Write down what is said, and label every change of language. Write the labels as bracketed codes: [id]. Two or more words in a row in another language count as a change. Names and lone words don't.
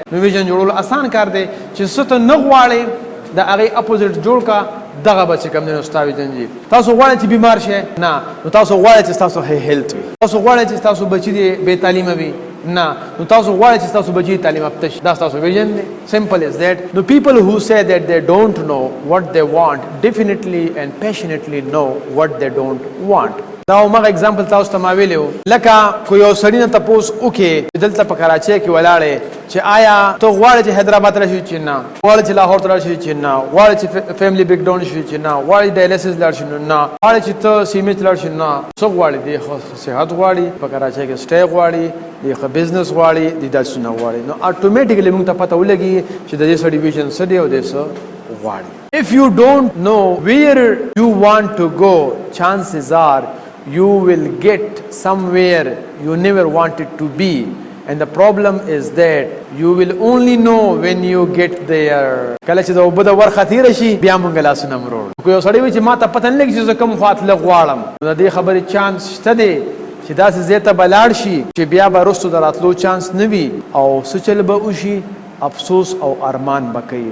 [ps] نو ویژن جوړول آسان کار دی چې څه ته نه غواړئ د هغې اپوزیټ جوړ کا، دغه به چې کوم دی نو ستا ویژن جي. تاسو غواړئ چې بیمار شئ؟ نه. نو تاسو غواړئ چې ستاسو هیلث وي. تاسو غواړئ چې ستاسو بچي دې بې تعلیمه وي؟ نه. نو تاسو غواړئ چې ستاسو بچي تعلیم یافته شي؟ دا ستاسو ویژن دی. [en] simple is that. نو پیپل who say that they don't know what they want definitely and passionately know what they don't want. [ps] دا همغه اگزامپل تاسو ته ما ویلی و، لکه که یو سړي نه تپوس وکړې چې دلته په کراچۍ کې ولاړې چې آیا ته غواړې چې حیدرآباد ته راشي چې نه، غواړې چې لاهور ته لاړ شي چې نه، غواړې چې فیملی بریک ډاون شي چې نه، غواړې ډایلیسس لاړ شي نه، غواړې چې ته سیمې ته لاړ شي نه. څه غواړې؟ دی خو صحت غواړي، په کراچۍ کې سټی غواړي، دی ښه بزنس غواړي، دی داسې نه غواړي. نو اټومیټیکلی موږ ته پته ولګي چې د دې سړي ویژن څه دی او دی څه غواړي. [en] If you don't know where you want to go, chances are you will get somewhere you never wanted to be, and the problem is that you will only know when you get there. [ps] کله چې د اوبه د ورخه تېره شي بیا مونږ لاسونه مروړو. که یو سړی وایي چې ما ته پته نه لګي چې زه کوم خواته لږ غواړم، نو د دې خبرې چانس شته دی چې داسې ځای ته به لاړ شي چې بیا به وروستو د راتلو چانس نه وي او څه چل به وشي، افسوس او ارمان به کوي.